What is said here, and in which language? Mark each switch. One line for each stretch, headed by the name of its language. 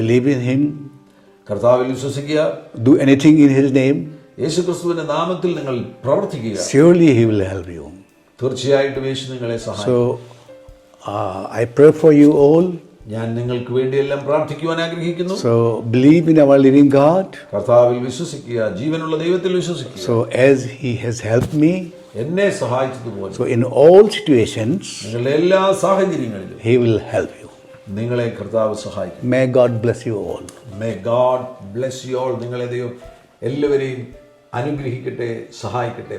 English: Believe in Him.
Malayalam: കർത്താവിൽ വിശ്വസിക്കുക.
English: Do anything in His name.
Malayalam: യേശുക്രിസ്തുവിന്റെ നാമത്തിൽ നിങ്ങൾ പ്രവർത്തിക്കുക.
English: Surely He will help you.
Malayalam: തീർച്ചയായിട്ടും യേശു നിങ്ങളെ സഹായിക്കും.
English: So I pray for you all.
Malayalam: ഞാൻ നിങ്ങൾക്ക് വേണ്ടിയെല്ലാം പ്രാർത്ഥിക്കുവാൻ ആഗ്രഹിക്കുന്നു.
English: So believe in our living God.
Malayalam: കർത്താവിൽ വിശ്വസിക്കുക, ജീവനുള്ള ദൈവത്തിൽ വിശ്വസിക്കുക.
English: So as He has helped me,
Malayalam: എന്നെ സഹായിച്ചതുപോലെ
English: so in all situations,
Malayalam: നിങ്ങളുടെ എല്ലാ സാഹചര്യങ്ങളിലും
English: He will help you.
Malayalam: നിങ്ങളെ കർത്താവ് സഹായിക്കും.
English: May God bless you all. May God bless you all.
Malayalam: നിങ്ങളെ ദൈവം എല്ലാവരെയും അനുഗ്രഹിക്കട്ടെ, സഹായിക്കട്ടെ.